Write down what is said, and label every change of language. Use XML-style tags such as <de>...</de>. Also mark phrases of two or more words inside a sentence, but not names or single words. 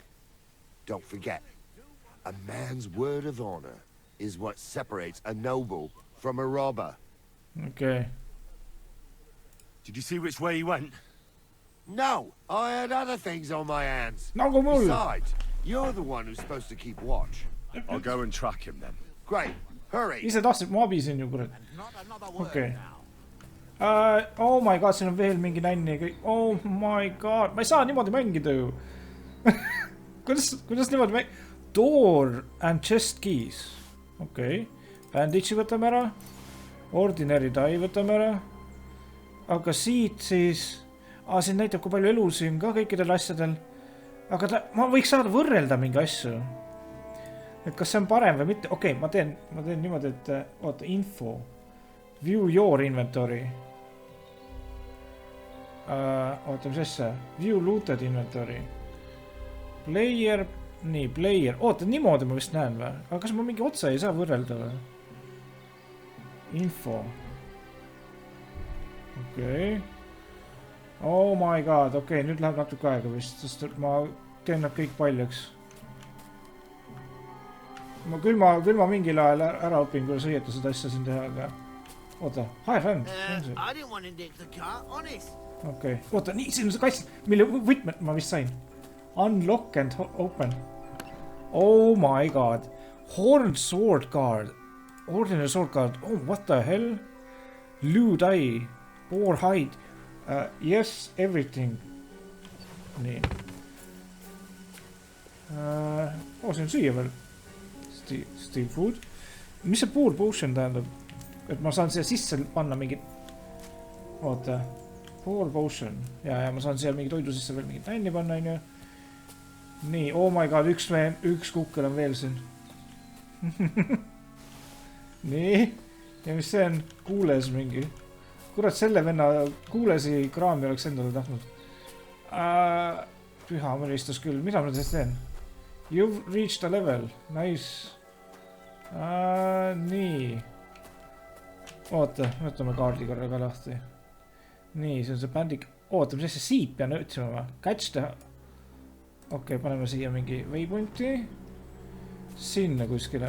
<en>Don't forget, a man's word of honor is what separates a noble from a robber. Okay. Did you see which way he went? No, I had other things on my hands. Besides, you're the one who's supposed to keep watch. I'll go and track him then. Great, hurry.</en> <et>Ise tahtsid mu abi siin ju, kurat. Okei.</et> <en>Oh my god,</en> <et>siin on veel mingi nänni.</et> <en>Oh my god,</en> <et>ma ei saa niimoodi mängida ju. Kuidas niimoodi mängida?</et> <en>Door and chest keys.</en> <et>Okei. Bandiitide võtame ära.</et> <en>Ordinary die</en> <et>võtame ära. Aga siit siis... siin näitab, kui palju elusi on ka kõikidel asjadel. Aga ma võiks saada võrrelda mingi asju. Et kas see on parem või mitte? Okei, ma teen niimoodi, et... Oota, info.</et> <en>View your inventory.</en> <et>Oota, mis asja?</et> <en>View looted inventory. Player...</en> <et>Nii, player. Oota, niimoodi ma vist näen või? Aga kas ma mingi otsa ei saa võrrelda või? Info. Okei.</et> <en>Oh my god,</en> <et>okei, nüüd läheb natuke aega vist, sest ma teen nad kõik paljaks. Küll ma mingil ajal ära õpin, kuidas õieta seda asja siin teha, aga... Oota,</et> <en>high hand.</en> <et>Okei, oota, nii, siin on see kass, mille võtmed ma vist sain.</et> <en>Unlock and open. Oh my god. Horned sword guard. Ordinary sword guard. Oh, what the hell? Lewd eye. Boar hide. Yes, everything.</en> <et>Nii. See on süüa veel.</et> <en>Steal food.</en> <et>Mis see</et> <en>pool potion</en> <et>tähendab? Et ma saan siia sisse panna mingi...</et> <en>Oota. Pool potion.</en> <et>Ja ma saan siia mingi toidu sisse veel mingi nänni panna, on ju. Nii,</et> <en>oh my god,</en> <et>üks kukkel on veel siin. Nii. Ja mis see on? Kuules mingi. Kurat, selle venna kuulesi kraami oleks endale tahtnud. Püha mõristus küll. Mida ma teist teen?</et> <en>You've reached a level. Nice.</en> <et>Nii. Oota, võtame kaardi korra ka lahti. Nii, see on see bändik. Oota, mis asja siit pean ütlema või? Catch teha. Okei, paneme siia mingi waypointi. Sinna kuskile.</et>